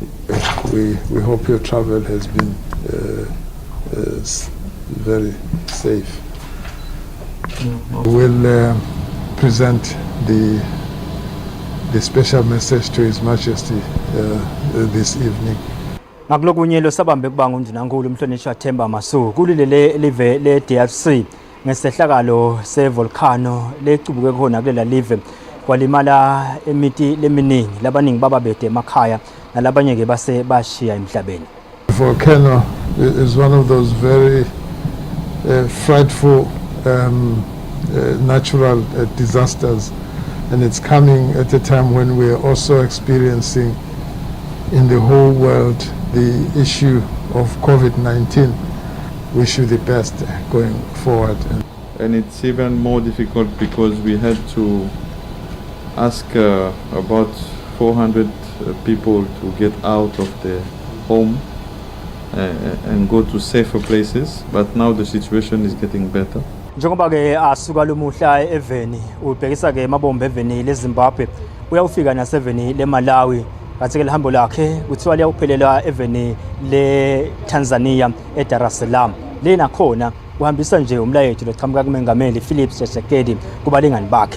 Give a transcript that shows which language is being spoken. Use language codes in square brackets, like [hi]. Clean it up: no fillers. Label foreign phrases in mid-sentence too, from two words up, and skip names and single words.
[en] We hope your travel has been very safe. We will present the special message to His Majesty this evening. [ss] Ngakulokunye losabambe kuba ngundunangulu umhlonishwa Themba Masuku kulile live le-DRC ngesehlakalo sevolcano lecubuke khona kulela live kwalimala emiti leminingi labaningi bababede emakhaya nalabanye ke base bashiya emhlabeni. [en] Volcano is one of those very frightful natural disasters, and it's coming at a time when we are also experiencing in the whole world the issue of COVID-19. Wish you the best going forward. And it's even more difficult because we had to ask about 400 people to get out of their home and go to safer places, but now the situation is getting better. [ss] Njengoba ke asuka lumuhla eveni ubhekisa ke mabombe eveni leZimbabwe uyawufika naseveni leMalawi Kanti ke lihambo lakhe kuthiwa liyawuphelela eveni le Tanzania eDar es Salaam. Lena khona uhambisa nje umlayethi loqhamuka kumengameli Philip Tshisekedi kubalingani bakhe.